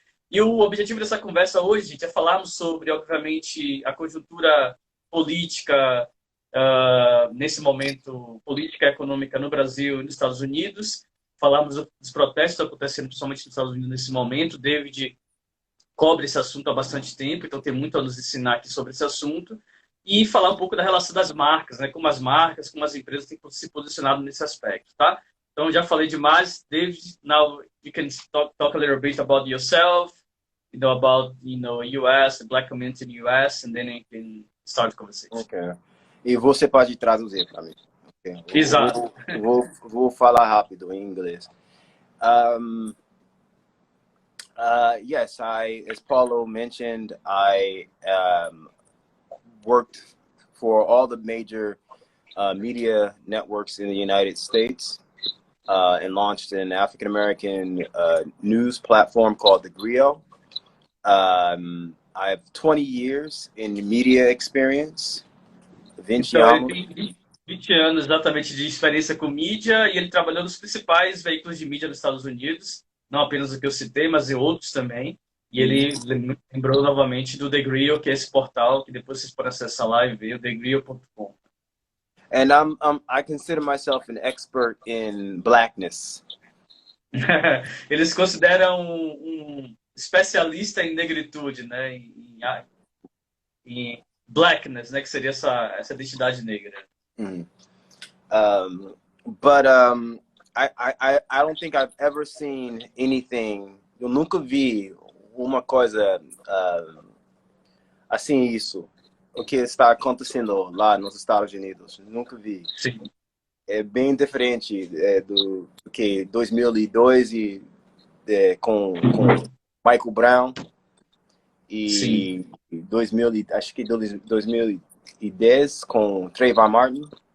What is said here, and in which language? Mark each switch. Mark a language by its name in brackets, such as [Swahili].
[Portuguese] E o objetivo dessa conversa hoje, gente, é falarmos sobre, obviamente, a conjuntura política, nesse momento, política e econômica no Brasil e nos Estados Unidos. Falarmos dos protestos acontecendo principalmente nos Estados Unidos nesse momento. David cobre esse assunto há bastante tempo, então tem muito a nos ensinar aqui sobre esse assunto. E falar um pouco da relação das marcas, né? Como as marcas, como as empresas têm se posicionado nesse aspecto, tá? Então, já falei demais. [English] David, now you can talk a little bit about yourself, about, US, the black community in the US, and then you can start the conversation. Okay. [Portuguese] E você pode traduzir para mim. Okay. Exato. Vou falar rápido em inglês. [English] Yes, as Paulo mentioned, I worked for all the major media networks in the United States and launched an African-American news platform called The Griot. I have 20 years in media experience. 20 [Portuguese] então, anos. ele tem 20 anos exatamente de experiência com mídia e ele trabalhou nos principais veículos de mídia dos Estados Unidos, não apenas o que eu citei, mas em outros também. E ele lembrou novamente do The Griot, que é esse portal que depois vocês podem acessar lá e ver, o thegriot.com. [English] And I consider myself an expert in blackness. [Portuguese] Eles consideram um especialista em negritude, né? Em blackness, né? Que seria essa identidade negra. [English] But I don't think I've ever seen anything. [Portuguese] Eu nunca vi uma coisa assim isso. O que está acontecendo lá nos Estados Unidos. Nunca vi. Sim. É bem diferente do que 2002 com Michael Brown e 2000, acho que 2010 com Trayvon Martin.